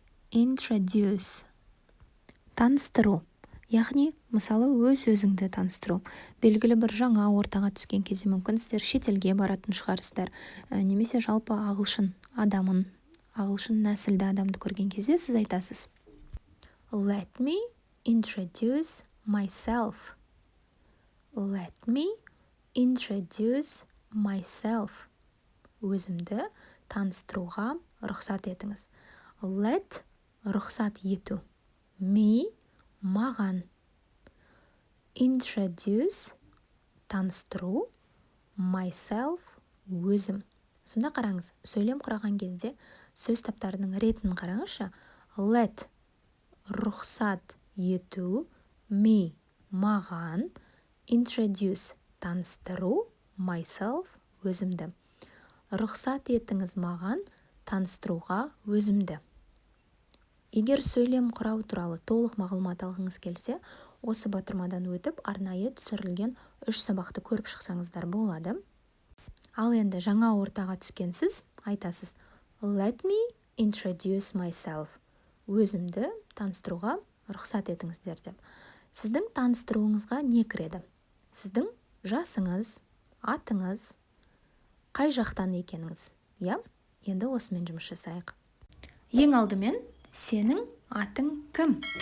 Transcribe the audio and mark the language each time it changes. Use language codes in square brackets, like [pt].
[en] Introduce. [kk] Таныстыру. Яғни, мысалы, өз-өзіңді таныстыру. Белгілі бір жаңа ортаға түскен кезде мүмкін сіздер шетелге баратын шығарсыздар, немесе жалпы ағылшын адамын, ағылшын нәсілді адамды көрген кезде сіз айтасыз. [en] Let me introduce myself. Let me introduce myself. [kk] Өзімді таныстыруға рұқсат етіңіз. [en] Let [kk] рұқсат ету. [en] Me [kk] маған. [en] Introduce [kk] таныстыру. [en] Myself [kk] өзім. Сонда қараңыз, сөйлем құраған кезде сөз таптарының ретін қараңызшы. [en] Let [kk] рұқсат ету. [en] Me [kk] маған. [en] Introduce [kk] таныстыру. [en] Myself [kk] өзімді. Рұқсат етіңіз маған таныстыруға өзімді. Егер сөйлем құрау туралы толық мағлұмат алғыңыз келсе, осы батырмадан өтіп, арнайы түсірілген 3 сабақты көріп шықсаңыздар болады. Ал енді жаңа ортаға түскенсіз, айтасыз. [en] Let me introduce myself. [kk] Өзімді таныстыруға рұқсат етіңіздер деп. Сіздің таныстыруыңызға не кіреді? Сіздің жасыңыз, атыңыз, қай жақтан екеніңіз? Я? Енді осымен жұмыс жасайық. Ең алдымен сенің атың кім?